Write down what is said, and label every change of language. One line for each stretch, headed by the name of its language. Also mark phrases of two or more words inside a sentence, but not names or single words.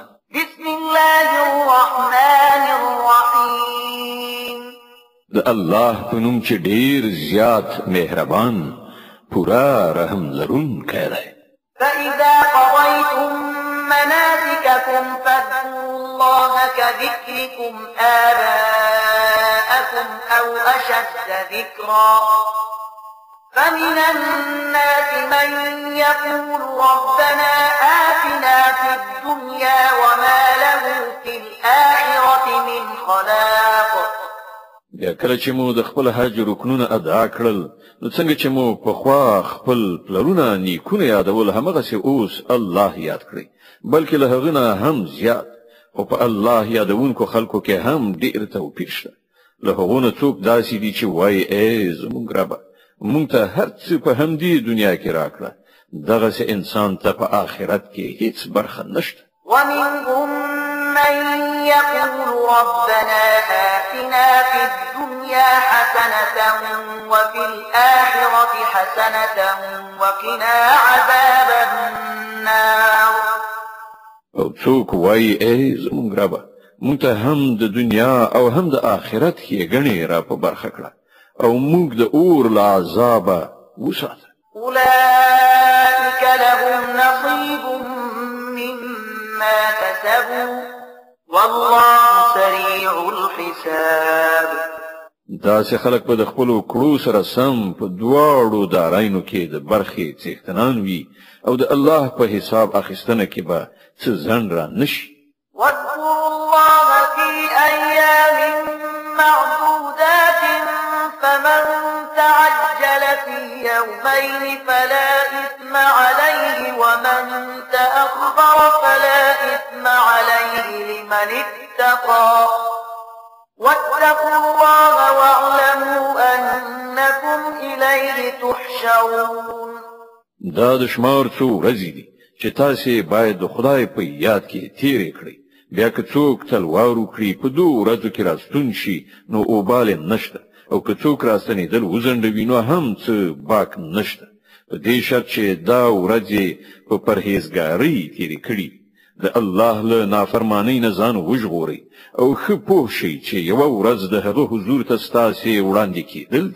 Arabic: بسم الله الرحمن الرحيم
Pashto: د الله په نوم چې ډیر زیات مهربان پورا رحم لرونکی دی.
Arabic: فإذا قضيتم مناسككم فاذكروا الله كذكركم آباءكم أو أشد ذكرا فمن الناس من يقول ربنا آتنا في الدنيا وما له في الآخرة من خلاق.
Pashto: بیا کله چې مو د خپل حج رکنونه ادا کړل نو څنګه چې مو په خوا خپل پلرونه نیکونه یادول همغسې اوس الله یاد کړئ بلکې له هغه نه هم زیات او په الله یادونکو خلکو کې هم ډېر توپیر شته. له هغو نه څوک داسې دي چې وایي ای زموږ ربه مونږ ته هر څه په همدې دنیا کې راکړه دغسې انسان ته په آخرت کې هیڅ برخه نشته.
Arabic: ومنهم من يقول ربنا آتنا في الدنيا حسنة وفي الآخرة حسنة وقنا عذاب النار.
Pashto: او څوک وایي ای زموږ ربه مونږ ته هم د دنیا او هم د آخرت ښېګڼې را په برخه کړه او موږ د اور له عذابه وساته.
Arabic: أولئك لهم نصيب مما كسبوا والله سريع الحساب.
Pashto: داسې خلک به د خپلو کړو سره سم په دواړو دارایانو کې د برخې څښتنان وي او د الله په حساب اخیستنه کې به څه ځنډ را نشي.
Arabic: واذكروا الله في أيام معدودات فمن تعجل في يومين فلا إثم عليه ومن تأخر فلا إثم عليه لمن اتقى واتقوا الله واعلموا أنكم إليه تحشرون.
Pashto: دا د شمار څو ورځې دي چې تاسې باید د خدای په یاد کې تیرې کړئ. بیا که څوک تلوار وکړي په دوو ورځو کې راستون شي نو اوبال نشته او که څوک راستنېدل وځنډوي نو هم څه باک نشته په دې شرط چې دا ورځې په پرهیزګارۍ تیرې کړي د الله له نافرمانۍ نه ځان وژغورئ او ښه پوه شئ چې یوه ورځ د هغه حضور ته ستاسې وړاندې کېدل دي.